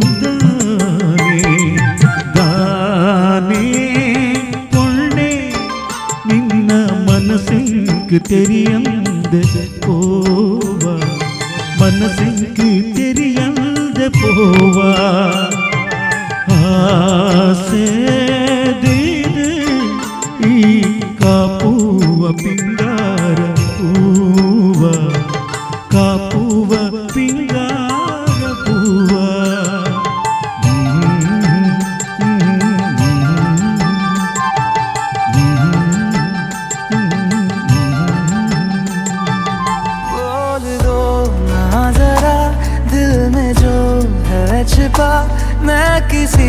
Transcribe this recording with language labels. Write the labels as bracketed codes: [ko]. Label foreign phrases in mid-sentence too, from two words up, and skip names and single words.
[tcy] ದಾನೇ ಪೊಳ್ಳೆ ನಿನ್ನ ಮನಸ್ಸೆಂಕ್ ತೆರಿಯಂದ ಪೋವ ಮನಸ್ಸೆಂಕ್ ತೆರಿಯಂದ ಪೋವ ಆಸೆ ದೇದೆ ಈ ಕಾಪುವ ಪಿಂಗಾರ ಪೂವ ಕಾಪುವ ಪಿಂಗಾರ ಪೂವ [hi] बोल दो ना जरा दिल में जो है छिपा मैं किसी